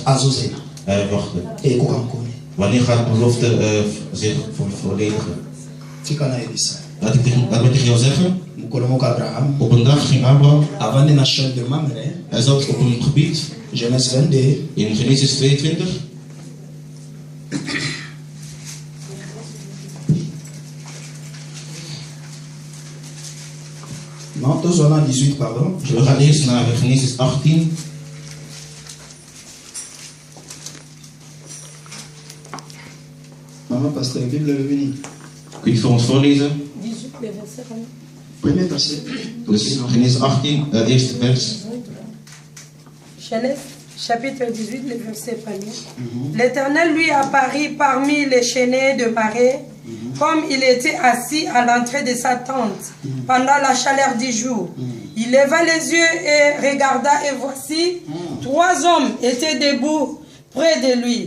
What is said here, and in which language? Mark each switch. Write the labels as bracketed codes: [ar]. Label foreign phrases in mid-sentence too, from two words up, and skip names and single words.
[nl] Hij wachtte. Wanneer gaat de belofte zich volledigen? Laat ik tegen jou zeggen. Op een dag ging Abraham. Hij zat op een gebied. In Genesis 22. [fr] Non, tous on a 18, pardon. [nl] We gaan eerst naar Genesis 18. [fr] Maman, pasteur, Bible est venue. [nl] Kun je voor ons voorlezen? [fr] 18, le verset. Premier verset. [nl] Dus Genesis 18, eerste vers. [fr] Genèse, chapitre 18, le verset 1er. L'Éternel lui apparut parmi les chênaies de Marée, comme il était assis à l'entrée de sa tente pendant la chaleur du jour. Il leva les yeux et regarda, et voici, 3 hommes étaient debout près de lui.